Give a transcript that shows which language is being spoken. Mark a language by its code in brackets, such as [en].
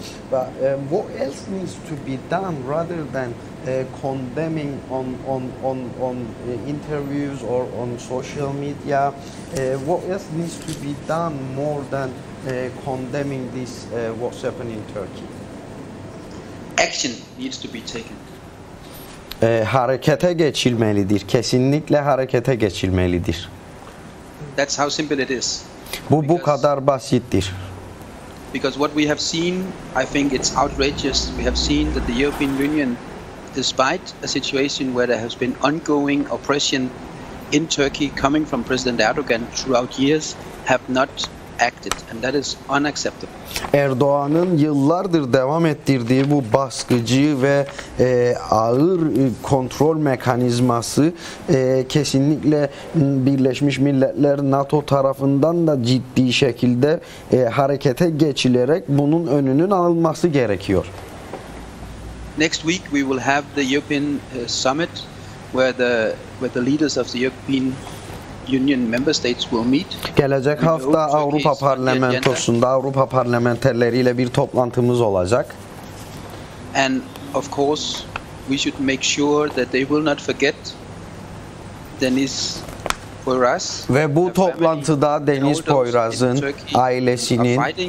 [en] But what else needs to be done rather than condemning on interviews or on social media? What else needs to be done more than condemning this what's happening in Turkey? action needs to be taken. [tr] Harekete geçilmelidir. Kesinlikle harekete geçilmelidir. [en] That's how simple it is. [tr] Bu kadar basittir. [en] Because what we have seen, I think it's outrageous. We have seen that the European Union, despite a situation where there has been ongoing oppression in Turkey coming from President Erdogan throughout years have not acted, and that is unacceptable. [tr] Erdoğan'ın yıllardır devam ettirdiği bu baskıcı ve ağır kontrol mekanizması kesinlikle Birleşmiş Milletler, NATO tarafından da ciddi şekilde harekete geçilerek bunun önünün alınması gerekiyor. [en] Next week we will have the European Summit where the leaders of the European Union member states will meet. [tr] Gelecek hafta Avrupa Parlamentosunda Avrupa parlamenterleriyle bir toplantımız olacak. [en] And of course we should make sure that they will not forget Deniz Poyraz. [tr] Ve bu toplantıda Deniz Poyraz'ın ailesinin